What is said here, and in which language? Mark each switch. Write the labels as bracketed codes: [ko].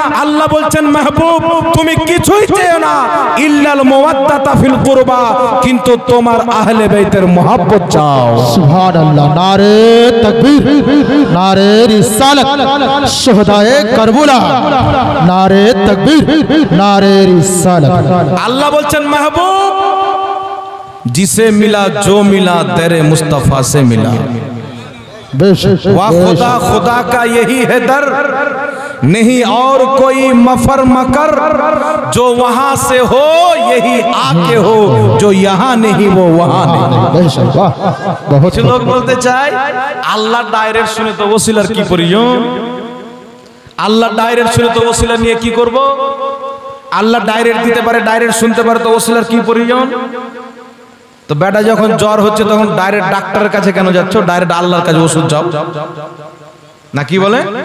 [bn] আল্লাহ বলছেন, মাহবুব তুমি কিছুই চেও না, [ar] ইল্লাল মাওয়াদ্দাতা ফিল কুরবা, [bn] কিন্তু তোমার আহলে বাইতের মহব্বত চাও। সুবহানাল্লাহ। নারে তাকবীর, নারে রিসালাত, শুহাদায়ে কারবালা, নারে তাকবীর, নারে রিসালাত। আল্লাহ বলছেন, [hi] महबूब जिसे मिला जो मिला तेरे मुस्तफा से मिला। वाह खुदा, खुदा का यही है दर, नहीं और कोई मफर मकर। जो वहां से हो यही आके हो, जो यहाँ नहीं वो वहां नहीं। बहुत लोग बोलते चाहे [bn] আল্লাহ ডাইরেক্ট শুনে তো ওসিলার কি প্রয়োজন? আল্লাহ ডাইরেক্ট শুনে তো ওসিলা নিয়ে কি করব? আল্লাহ ডাইরেক্ট দিতে পারে, ডাইরেক্ট শুনতে পারে, তো ওসিলার কি প্রয়োজন? তো বেটা যখন জ্বর হচ্ছে তখন ডাইরেক্ট ডাক্তারের কাছে কেন যাচ্ছ? ডাইরেক্ট আল্লাহর কাছে ওষুধ যাও না, কি বলে?